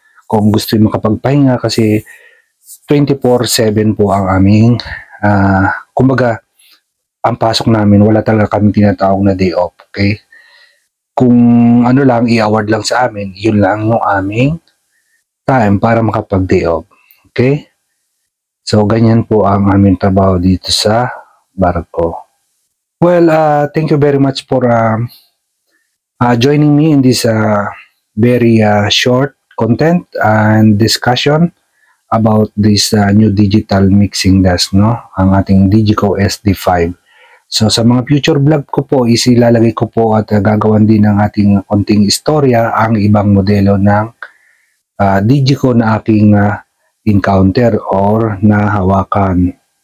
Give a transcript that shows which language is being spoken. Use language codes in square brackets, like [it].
[tl] Kung gusto yung makapagpahinga kasi 24/7 po ang aming, kumbaga, ang pasok namin, wala talaga kami tinatawag na day off, okay? Kung ano lang, i-award lang sa amin, yun lang yung aming time para makapag-day off, okay? So, ganyan po ang aming trabaho dito sa barko. [en] Well, thank you very much for joining me in this very short content and discussion about this new digital mixing desk, no? [tl] Ang ating Digico SD5. So, sa mga future vlog ko po, ilalagay ko po at gagawan din ng ating konting istorya ang ibang modelo ng Digico na aking encounter or nahawakan.